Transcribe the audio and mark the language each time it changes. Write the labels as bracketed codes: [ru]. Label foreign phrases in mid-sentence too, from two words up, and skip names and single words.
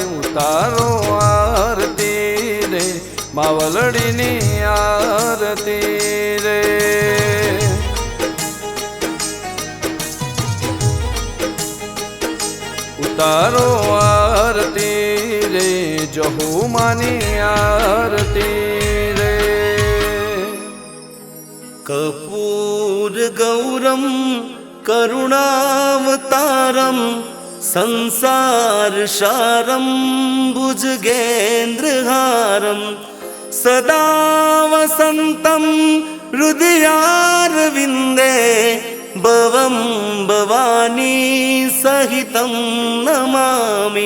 [gu] ઉતારો આરતી રે માવલડીની આરતી રે. ઉતારો આરતી રે જહુમાની આરતી રે. [sa] कर्पूर गौरम करुणावतारम संसार सारम भुजगेन्द्रहारम सदा वसंतम हृदयारविंदे भवं भवानी सहितं नमामि.